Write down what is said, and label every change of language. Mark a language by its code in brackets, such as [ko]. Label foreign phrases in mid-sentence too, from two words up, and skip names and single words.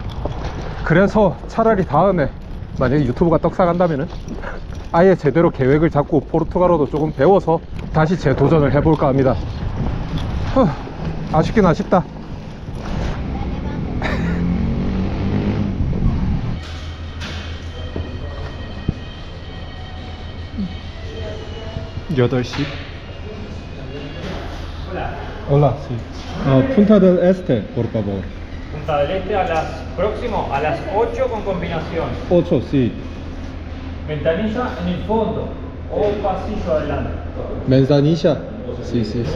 [ko] 그래서 차라리 다음에 만약에 유튜브가 떡상한다면은 아예 제대로 계획을 잡고 포르투갈어도 조금 배워서 다시 재도전을 해볼까 합니다. 아쉽긴 아쉽다. 여덟 시. [es] Hola, sí. Punta del Este, por favor. Punta del Este próximo a las 8 con combinación. 8, sí. Ventanilla en el fondo o pasillo adelante. Manzanilla. Sí, sí, sí.